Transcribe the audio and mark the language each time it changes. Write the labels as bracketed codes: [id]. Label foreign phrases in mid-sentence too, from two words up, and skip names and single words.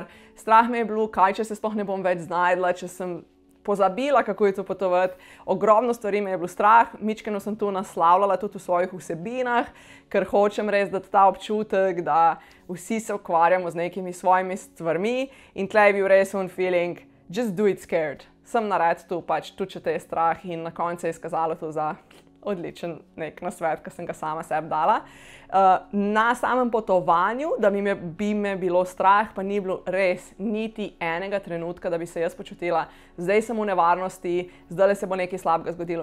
[sl] Strah me je bilo, kaj če se sploh ne bom več znajdla, če sem pozabila, kako je to potovati. Ogromno stvari me je bilo strah, mičkeno sem to naslavljala tudi v svojih vsebinah, ker hočem res dati ta občutek, da vsi se ukvarjamo z nekimi svojimi stvarmi in tle je bil res un [en] feeling, just do it scared. [sl] Sem naredil to pač, tudi če te je strah in na koncu je izkazalo to za odličen nek nasvet, ki sem ga sama sebi dala. Na samem potovanju, da bi me bilo strah, pa ni bilo res niti enega trenutka, da bi se jaz počutila, zdaj sem v nevarnosti, zdaj se bo nekaj slabega zgodilo.